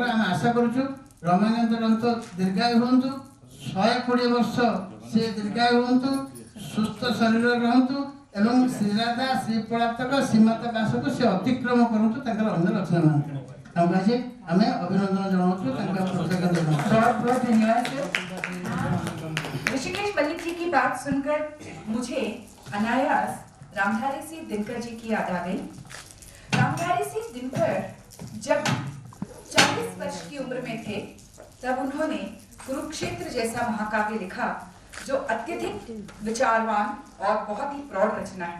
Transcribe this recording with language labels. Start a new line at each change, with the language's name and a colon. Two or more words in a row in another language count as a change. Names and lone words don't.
Odia: ଆମେ ଆଶା କରୁଛୁ ରମାକାନ୍ତ ରଥ ଦୀର୍ଘାୟୁ ହୁଅନ୍ତୁ, 120 ବର୍ଷ ସେ ଦୀର୍ଘାୟୁ ହୁଅନ୍ତୁ, ସୁସ୍ଥ ଶରୀରରେ ରହନ୍ତୁ ଏବଂ ଶ୍ରୀରାଧା ଶ୍ରୀପଳାତକ ଶ୍ରୀମାତା ଦାସକୁ ସେ ଅତିକ୍ରମ କରନ୍ତୁ ତାଙ୍କର ଅନ୍ୟ ରଚନାମାନଙ୍କୁ। ତାଙ୍କୁ ଆଜି ଆମେ ଅଭିନନ୍ଦନ ଜଣାଉଛୁ, ତାଙ୍କୁ କୃତଜ୍ଞତା ଜଣାଉଛୁ।
Hindi: बहुत बहुत धन्यवाद सर। ऋषिकेश मलिक जी की बात सुनकर मुझे अनायास रामधारी सिंह दिनकर जी की याद आ गई। रामधारी सिंह दिनकर जब 40 वर्ष की उम्र में थे, तब उन्होंने कुरुक्षेत्र जैसा महाकाव्य लिखा, जो अत्यधिक विचारवान और बहुत ही प्रौढ़ रचना है।